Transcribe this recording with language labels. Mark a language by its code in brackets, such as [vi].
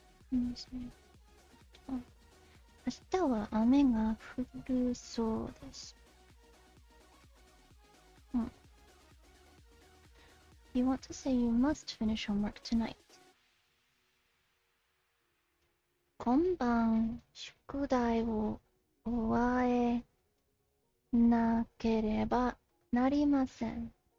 [ja] 明日は雨が降るそうです。 [en] You want to say you must finish homework tonight. [ja] 今晩宿題を終えなければなりません。